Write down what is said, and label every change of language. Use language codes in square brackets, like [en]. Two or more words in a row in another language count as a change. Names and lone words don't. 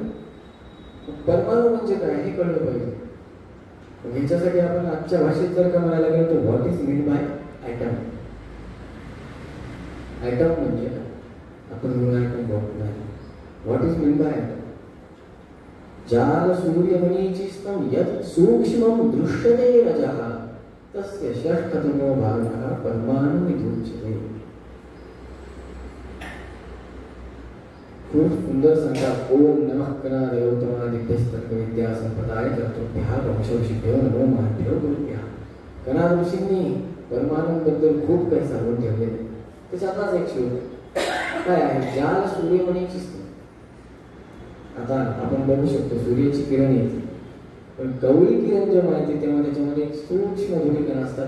[mr] परमाणु म्हणजे काय हे कळलं पाहिजे। ह्याच्यासाठी आपण आजच्या भाषेत जर का म्हणायला गेलो तर [en] What is mean by atom. [mr] ॲटम म्हणजे काय? आपण ॲटम बघणार [en] What is mean by atom. [sa] जाल सूर्यमणीचिस्तं यत् सूक्ष्मं दृश्यते रजः तस्य षष्ठतमो भागः परमाणुविदुच्यते. [mr] खूप सुंदर सांगतात. [sa] ओम नमः कनादयोत्तमादिभ्यस्तर्कविद्या संपदाय कर्तृभ्यः वंशवशिभ्यो नमो महाभ्यो गुरुभ्यः. [mr] कनाद ऋषींनी परमाणूंबद्दल खूप काही सांगून ठेवलेले. त्याच्यातलाच एक श्लोक काय आहे, ज्याला सूर्यमणीची स्थिती. आता आपण बघू शकतो सूर्याची किरण येते, पण कवळी किरण जेव्हा येते तेव्हा त्याच्यामध्ये सूक्ष्म धूलिकणा असतात.